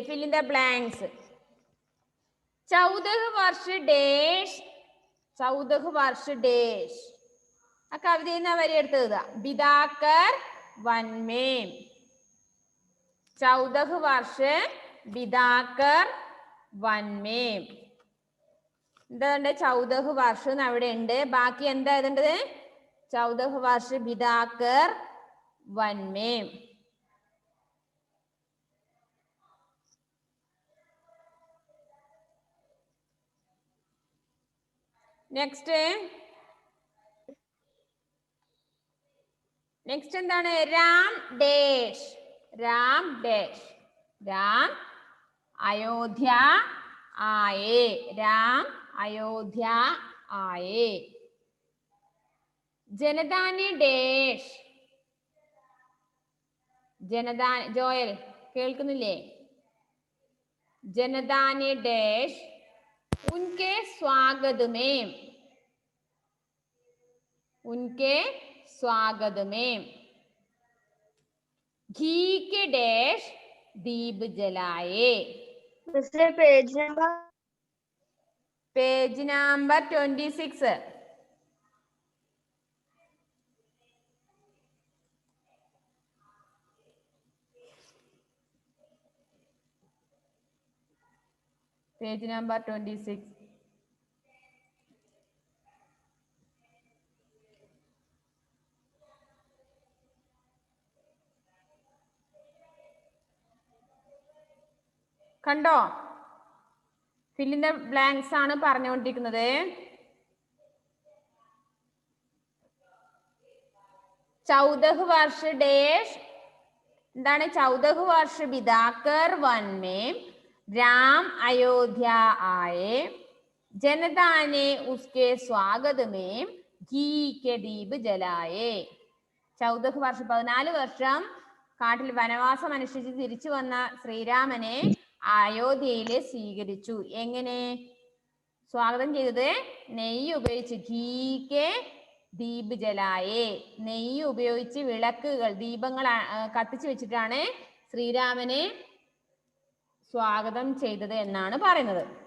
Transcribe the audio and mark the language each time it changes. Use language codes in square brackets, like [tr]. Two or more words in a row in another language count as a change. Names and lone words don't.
[en] fill in the blanks. 14 वर्ष डैश. [hi] 14 वर्ष डैश. [ml] ആ കവിതയിൽ നിന്ന് വരെ എടുത്ത് എഴുതുക. [hi] बिताकर वन में. 14 वर्ष बिताकर वन में. [ml] എന്താണ് 14 വർഷം അവിടെ ഉണ്ട്. ബാക്കി എന്താ എഴുതേണ്ടത്? [hi] 14 वर्ष बिताकर वन में. [ml] നെക്സ്റ്റ് എന്താണ്? [hi] राम डैश. राम डैश. राम अयोध्या आए. राम अयोध्या आए. जनता ने डैश. जनता ജോയൽ കേൾക്കുന്നില്ലേ? जनता ने डैश उनके स्वागत में. उनके स्वागत में घी के डैश दीप जलाए. [en] page number 26. page number 26. [ml] കണ്ടോ? [en] fill in the blanks [ml] ആണ് പറഞ്ഞുകൊണ്ടിരിക്കുന്നത്. [hi] 14 वर्ष डैश. [ml] എന്താണ്? [hi] 14 वर्ष बिताकर वन में राम अयोध्या आए. जनता ने उसके स्वागत में घी के दीप जलाए. [ml] 14 വർഷം 14 വർഷം കാട്ടിൽ വനവാസം അനുഷ്ഠിച്ച് തിരിച്ചു വന്ന ശ്രീരാമനെ അയോധ്യയിൽ സ്വീകരിച്ചു. എങ്ങനെ സ്വാഗതം ചെയ്തത്? നെയ്യ് ഉപയോഗിച്ച്. [hi] घी के दीप जलाए. [ml] നെയ്യ് ഉപയോഗിച്ച് വിളക്കുകൾ, ദീപങ്ങൾ കത്തിച്ചു വെച്ചിട്ടാണ് ശ്രീരാമനെ സ്വാഗതം ചെയ്തത് എന്നാണ് പറയുന്നത്.